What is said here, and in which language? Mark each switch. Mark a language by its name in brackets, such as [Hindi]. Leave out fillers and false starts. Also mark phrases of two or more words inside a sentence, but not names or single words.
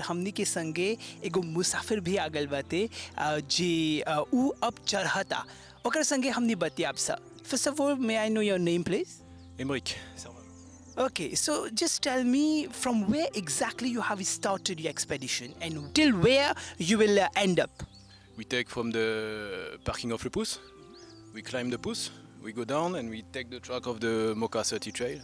[Bhojpuri] हमनी के संगे एगो मुसाफिर भी आगल बाते जी उ अब चढ़ता ओकर संगे हमनी बतियाब सा [English] first of all may I know your name please Emmerich. Okay, so just tell me from where exactly you have started your expedition and till where you will end up. We take from the parking of Le Pouce, we climb the Pouce, we go down and we take the track of the Moka 30 trail.